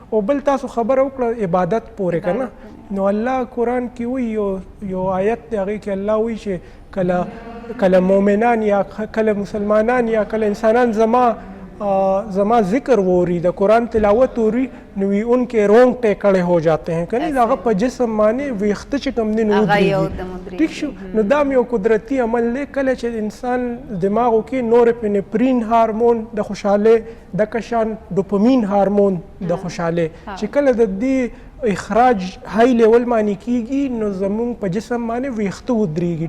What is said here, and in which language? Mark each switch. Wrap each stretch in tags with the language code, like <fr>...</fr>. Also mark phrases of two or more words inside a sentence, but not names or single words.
<ps>او بل تاسو خبره وکړه عبادت پورې که نه، نو الله قرآن کې وایي، یو آیت دی هغې کې الله وایي چې کله مؤمنان یا کله مسلمانان یا کله انسانان زما ذکر ووري، د قرآن تلاوت ووري، نو وی</ps> <ur>ان کے رونگٹے کڑے ہو جاتے ہیں</ur> <ps>کنی، هغه په جسم باندې ویښته چې کوم دی نو ودرېږي. ټیک شو. نو دا یو قدرتي عمل دی. کله چې انسان دماغو کې نورپینفرین هارمون د خوشحالۍ، دغه شان ډوپامین هارمون د خوشحالۍ چې کله د دې اخراج</ps> <en>high level</en> <ps>باندې کېږي نو زموږ په جسم باندې ویښته ودرېږي.</ps>